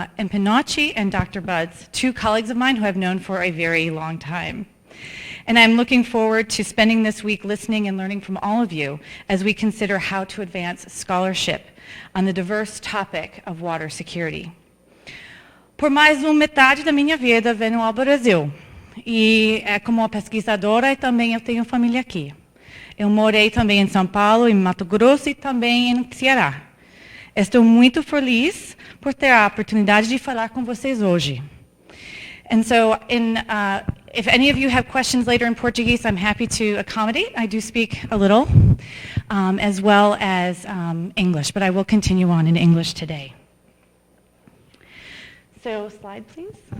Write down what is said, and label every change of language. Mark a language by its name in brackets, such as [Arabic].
[English] Empinocchi and Dr. Buds, two colleagues of mine who I've known for a very long time. And I'm looking forward to spending this week listening and learning from all of you as we consider how to advance scholarship on the diverse topic of water security. [Portuguese] Por mais metade da minha vida venho ao Brasil. E como pesquisadora e também eu tenho família aqui. Eu morei também em São Paulo, em Mato Grosso e também em Ceará. Estou muito feliz por ter a oportunidade de falar com vocês hoje. [English] And so, if any of you have questions later in Portuguese, I'm happy to accommodate. I do speak a little, as well as English, but I will continue on in English today. So, slide please.